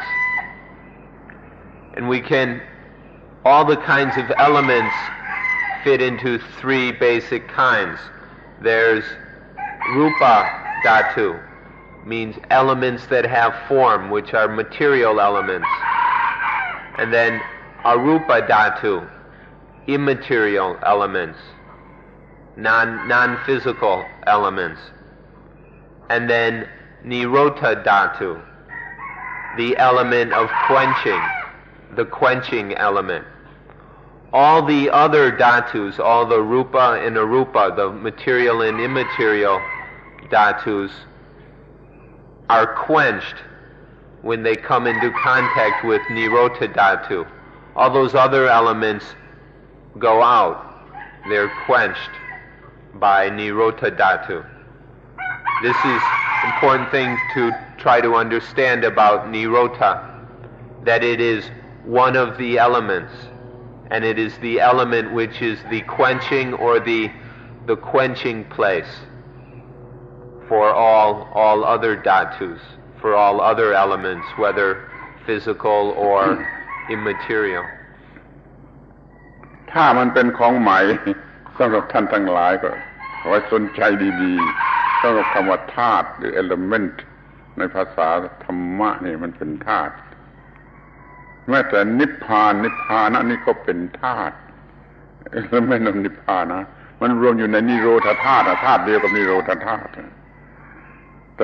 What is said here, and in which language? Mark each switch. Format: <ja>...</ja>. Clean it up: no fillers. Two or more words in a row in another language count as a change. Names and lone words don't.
<en>And all the kinds of elements fit into 3 basic kinds. There's</en> <pi>rupa dhatu,</pi> <en>means elements that have form, which are material elements. And then</en> <pi>arupa dhatu,</pi> <en>immaterial elements, non-physical elements. And then</en> <pi>nirodha dhatu,</pi> <en>the element of quenching, the quenching element. All the other dhatus, all the rupa and arupa, the material and immaterial dhatus, are quenched when they come into contact with</en> <pi>nirodha dhatu.</pi> <en>All those other elements go out. They're quenched by</en> <pi>nirodha dhatu.</pi> <en>This is an important thing to try to understand about nirodha, that it is one of the elements, and it is the element which is the quenching or the quenching place for all other dhatus, for all other elements, whether physical or immaterial.</en> <th>ถ้ามันเป็นของใหม่สำหรับท่านทั้งหลายก็ขอให้สนใจดีๆสำหรับคำว่าธาตุหรือ element ในภาษาธรรมะนี่มันเป็นธาตุแม้แต่ นิพพานนี่ก็เป็นธาตุ element ของนิพพานะมันรวมอยู่ในนิโรธธาตุธาตุเดียวกับนิโรธธาตุแต่</th>